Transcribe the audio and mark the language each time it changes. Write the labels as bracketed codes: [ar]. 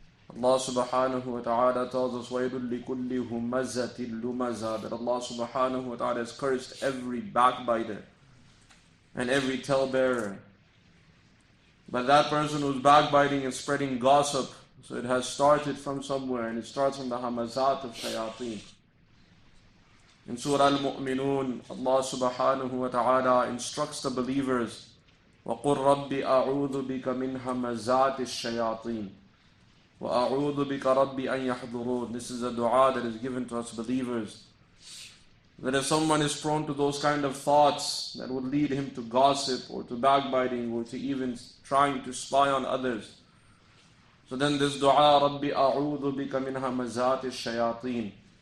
[en] Allah subhanahu wa ta'ala tells us, [ar] وَيْلٌ لِكُلِّ هُمَزَةٍ لُمَزَةٍ, [en] that Allah subhanahu wa ta'ala has cursed every backbiter and every talebearer. But that person who's backbiting and spreading gossip, so it has started from somewhere, and it starts from the hamazat of shayateen. In Surah Al-Mu'minun, Allah subhanahu wa ta'ala instructs the believers, [ar] وَقُلْ رَبِّ أَعُوذُ بِكَ مِنْ هَمَزَاتِ الشَّيَاطِينِ وَأَعُوذُ بِكَ رَبِّ أَنْ يَحْضُرُونَ. [en] This is a dua that is given to us believers. That if someone is prone to those kind of thoughts that would lead him to gossip or to backbiting or to even trying to spy on others, so then this dua, [ar] رَبِّ أَعُوذُ بِكَ مِنْ هَمَزَاتِ الشَّيَاطِينِ.